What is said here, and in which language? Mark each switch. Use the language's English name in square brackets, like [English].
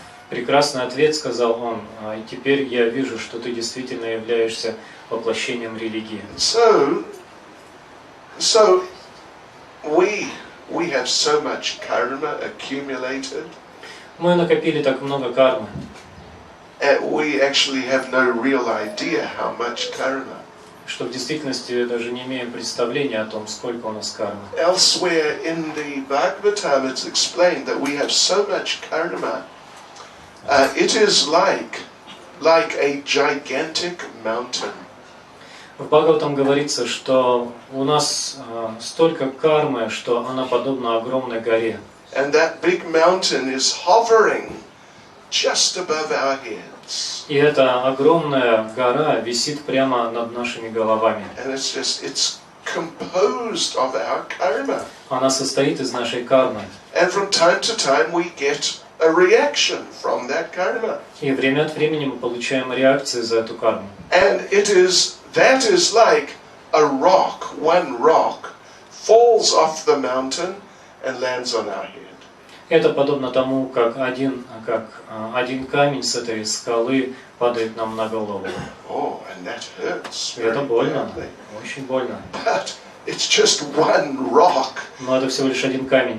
[Russian] Прекрасный ответ, сказал он. И теперь я вижу, что ты действительно являешься воплощением религии. [English] So we have so much karma accumulated. [Russian] Мы накопили так много кармы. [English] We actually have no real idea how much karma. [Russian] Что в действительности даже не имеем представления о том, сколько у нас кармы. [English] Elsewhere in the Bhagavatam, it's explained that we have so much karma. It is like a gigantic mountain. [Russian] В Бхагаватам говорится, что у нас столько кармы, что она подобна огромной горе. [English] And that big mountain is hovering just above our heads. [Russian] И эта огромная гора висит прямо над нашими головами. [English] And it's composed of our karma. [Russian] Она состоит из нашей кармы. [English] And from time to time we get a reaction from that karma. [Russian] И время от времени мы получаем реакции за эту карму. [English] And that is like a rock, one rock falls off the mountain and lands on our head. [Russian] Это подобно тому, как один камень с этой скалы падает нам на голову. [English] Oh, and that hurts. [Russian] И это больно, очень больно. [English] But it's just one rock. [Russian] Но это всего лишь один камень.